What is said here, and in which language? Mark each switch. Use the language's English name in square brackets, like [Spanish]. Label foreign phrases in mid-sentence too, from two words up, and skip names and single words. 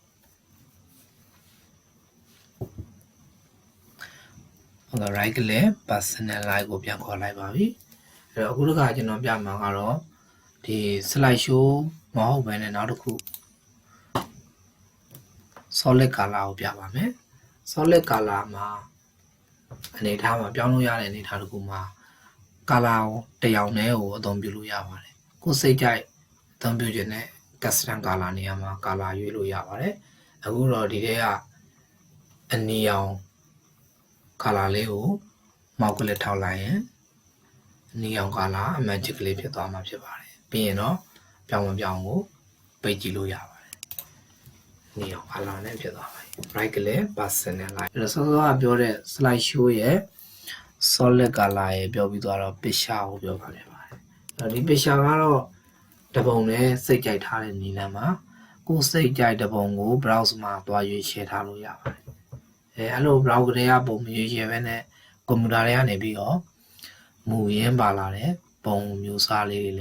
[Burmese] ဟုတ်ကဲ့ [English] right click personalize [Burmese] ကိုပြန်ခေါ်လိုက်ပါပြီအဲ့တော့အခုတစ်ခါကျွန်တော်ပြမှာကတော့ဒီ [English] slide show [Burmese] မဟုတ်ဘဲနဲ့နောက်တစ်ခု [English] solid color [Burmese] ကိုပြပါမယ် [English] solid color [Burmese] မှာအနေထားမှာပြောင်းလို့ရတဲ့အနေထားတစ်ခုမှာ color တရောင်တည်းကိုအသုံးပြုလို့ရပါတယ်ကိုယ်စိတ်ကြိုက်အသုံးပြုခြင်းနဲ့ [English] custom color [Burmese] နေရာမှာ color ရွေးလို့ရပါတယ်အခုတော့ ဒီထဲကအနီရောင် color လေးကိုမောက်ကလေးထောက်လိုက်ရင်အနီရောင် color အ magic လေးဖြစ်သွားမှာဖြစ်ပါတယ်ပြီးရင်တော့ပြောင်းကိုပိတ်ကြည့်လို့ရပါတယ်အနီရောင် color နဲ့ဖြစ်သွားပါပြီ [English] right click personalize [Burmese] အဲ့တော့စောစော ကပြောတဲ့ [English] slide show [Burmese] ရဲ့ [English] solid color [Burmese] ရဲ့ပြောပြီးသွားတော့ picture ကိုပြောပါမယ်ပါတယ်အဲ့ဒီ picture ကတော့တပုံနဲ့စိတ်ကြိုက်ထားတဲ့နည်းလမ်းမှာကိုယ်စိတ်ကြိုက်တပုံကို browse မှာ တွားရွေးချယ်ထားလို့ရပါတယ်အဲ့လို browse တွေကပုံမရွေးချယ်ဘဲနဲ့ကွန်ပျူတာတွေကနေပြီးတော့မူရင်းပါလာတဲ့ပုံမျိုးစားလေးတွေ